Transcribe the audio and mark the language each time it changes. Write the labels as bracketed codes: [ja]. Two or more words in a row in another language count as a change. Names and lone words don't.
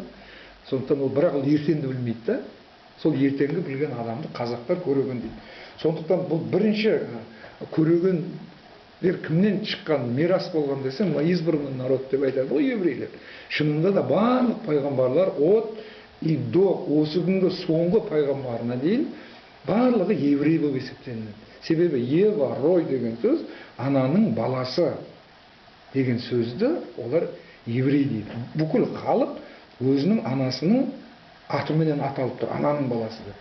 [kk] Сондықтан ол бірақ ертеңді білмейді да. Сол ертеңгі білген адамды қазақтар көреген дейді. Сондықтан бұл бірінші көрегендер кімнен шыққан мирас болған десем, [ru] избранный народ [kk] деп айтады ғой еврейлер. Шынында да барлық пайғамбарлар [ru] от и до [kk] осы күнгі соңғы пайғамбарына дейін барлығы еврей болып есептелінеді. Себебі Ева, Рой деген сөз ананың баласы деген сөзді олар еврей дейді. Бүкіл халық өзінің анасының атыменен аталып тұр, ананың баласы деп.